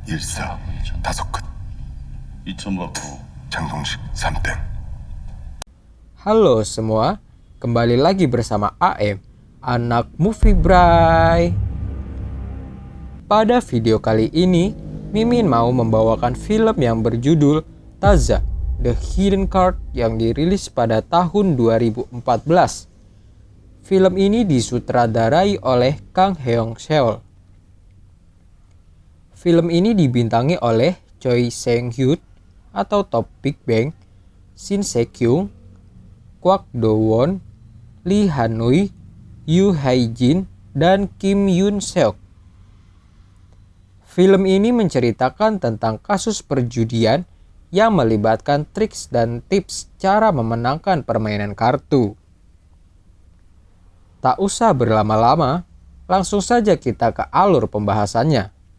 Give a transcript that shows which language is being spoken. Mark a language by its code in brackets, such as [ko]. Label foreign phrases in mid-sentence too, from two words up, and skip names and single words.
[ko] 일사 다섯 끝 2천 받고 장동식 3땡. [id] Halo semua, kembali lagi bersama AM, anak movie Bray. Pada video kali ini, Mimin mau membawakan film yang berjudul Taza, The Hidden Card yang dirilis pada tahun 2014. Film ini disutradarai oleh Kang Heong Seol. Film ini dibintangi oleh Choi Sang-hyun atau Top Big Bang, Shin Se-kyung, Kwak Do-won, Lee Han-ui, Yoo Hae-jin, dan Kim Yoon-seok. Film ini menceritakan tentang kasus perjudian yang melibatkan triks dan tips cara memenangkan permainan kartu. Tak usah berlama-lama, langsung saja kita ke alur pembahasannya.